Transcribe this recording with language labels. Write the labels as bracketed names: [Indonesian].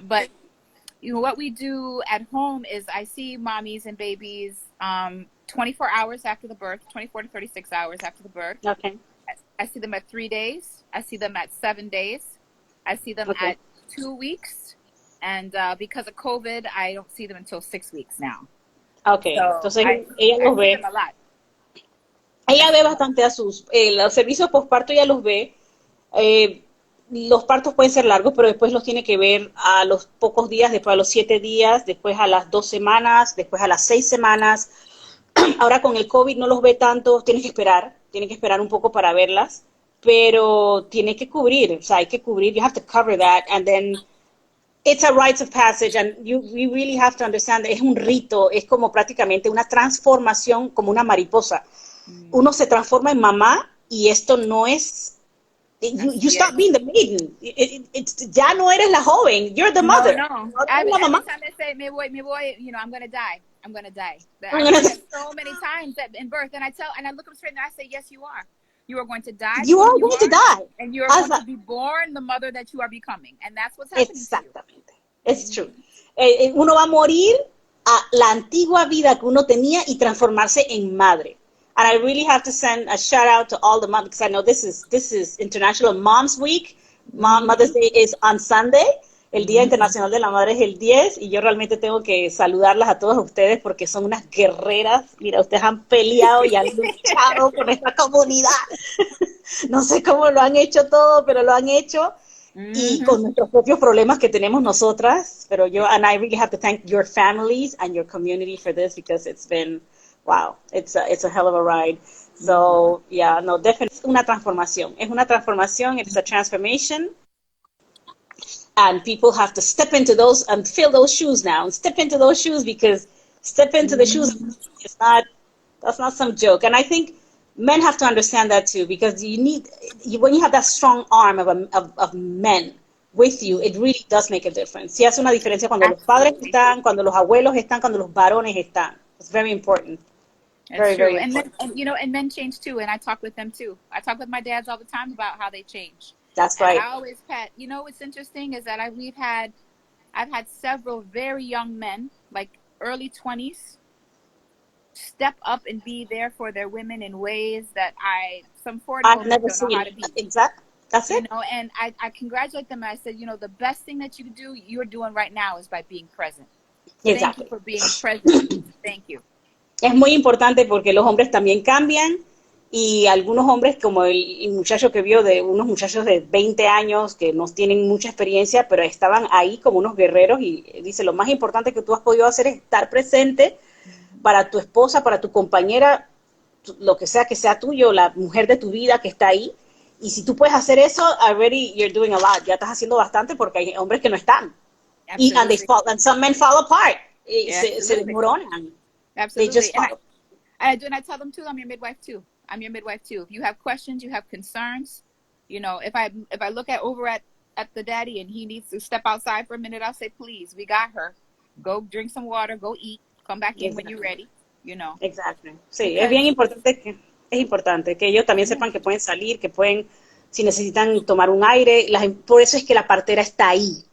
[English] But, you know, what we do at home is I see mommies and babies 24 hours after the birth, 24 to 36 hours after the birth. Okay. I see them at 3 days. I see them at 7 days. I see them at 2 weeks. And because of COVID, I don't see them until 6 weeks now. Okay. So [Spanish] entonces ella los ve. [English] A lot. [Spanish] Ella ve bastante a los servicios postparto, ella los ve. Los partos pueden ser largos, pero después los tiene que ver a los pocos días, después a los 7 días, después a las 2 semanas, después a las 6 semanas. Ahora con el COVID no los ve tanto, tiene que esperar un poco para verlas, pero tiene que cubrir, o sea, hay que cubrir, [English] you have to cover that, and then it's a rites of passage, and you really have to understand, [Spanish] es un rito, es como prácticamente una transformación, como una mariposa. Uno se transforma en mamá, y esto no es, [English] you stop being the maiden, [Spanish] ya no eres la joven, [English] you're the mother. [Spanish] No. [English] Every time I say, [Spanish] me voy, [English] you know, I'm going to die. I said so many times in birth, and I look them straight and I say, yes, you are. You are going to die. You are going to die. And you are going to be born the mother that you are becoming. And that's what's happening. [Spanish] Exactamente. [English] It's true. [Spanish] Uno va a morir a la antigua vida que uno tenía y transformarse en madre. [English] And I really have to send a shout out to all the moms, because I know this is International Moms Week. Mother's Day is on Sunday. [Spanish] El Día Internacional de la Madre es el 10 y yo realmente tengo que saludarlas a todas ustedes porque son unas guerreras. Mira, ustedes han peleado y han luchado por nuestra comunidad. No sé cómo lo han hecho todo, pero lo han hecho. Y con nuestros propios problemas que tenemos nosotras, pero [English] and I really have to thank your families and your community for this because it's been, wow, it's a hell of a ride. So, yeah, no, definitely [Spanish] es una transformación, [English] it's a transformation, and people have to step into those and fill those shoes now, and step into those shoes because step into the shoes, that's not some joke, and I think men have to understand that too, because when you have that strong arm of men with you, it really does make a difference. [Spanish] Sí hace una diferencia cuando los padres están, cuando los abuelos están, cuando los varones están. [English] It's very important. That's true. And men change too, and I talk with them too. I talk with my dads all the time about how they change. That's right. And I always what's interesting is that I've had several very young men, like early 20s, step up and be there for their women in ways that some 40-year-olds don't know how to be. Exactly. That's it. You know, and I congratulate them. I said, the best thing that you can do, you're doing right now, is by being present. Exactly. Thank you for being present. Thank you. [Spanish] Es muy importante porque los hombres también cambian y algunos hombres, como el muchacho que vio, de unos muchachos de 20 años que no tienen mucha experiencia, pero estaban ahí como unos guerreros, y dice, lo más importante que tú has podido hacer es estar presente para tu esposa, para tu compañera, lo que sea tuyo, la mujer de tu vida que está ahí. Y si tú puedes hacer eso, [English] already you're doing a lot. [Spanish] Ya estás haciendo bastante porque hay hombres que no están. [English] And some men fall apart. [Spanish] Se desmoronan. [English] Absolutely. They just fall. And I tell them too, I'm your midwife too. If you have questions, you have concerns, if I look over at the daddy and he needs to step outside for a minute, I'll say, please, we got her. Go drink some water, go eat, come back in when you're ready, Exactly. [Spanish] Sí, es bien importante que ellos también sepan que pueden salir, que pueden, si necesitan tomar un aire. Por eso es que la partera está ahí.